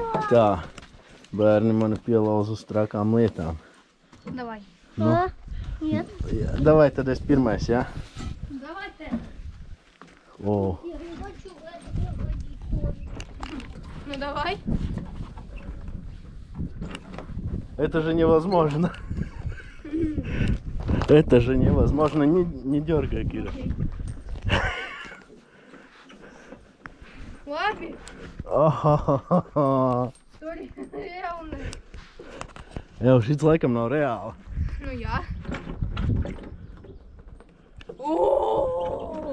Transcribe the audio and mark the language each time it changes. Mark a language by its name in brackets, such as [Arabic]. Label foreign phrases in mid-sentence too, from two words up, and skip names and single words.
[Latvian] Tā, bērni mani pielauza uz trakām lietām. [Russian] Давай. [Latvian] Nu, [Russian] Нет. [Latvian] davai tad es pirmais, jā? [Russian] Давай ты. O, Я не хочу в это ходить. Ну давай. это же невозможно. Это же невозможно. Не дергай, Кира. [Latvian] Labi. Oh, Tur ir jauna. jau šis laikam nav reāli. Nu jā. Oooo!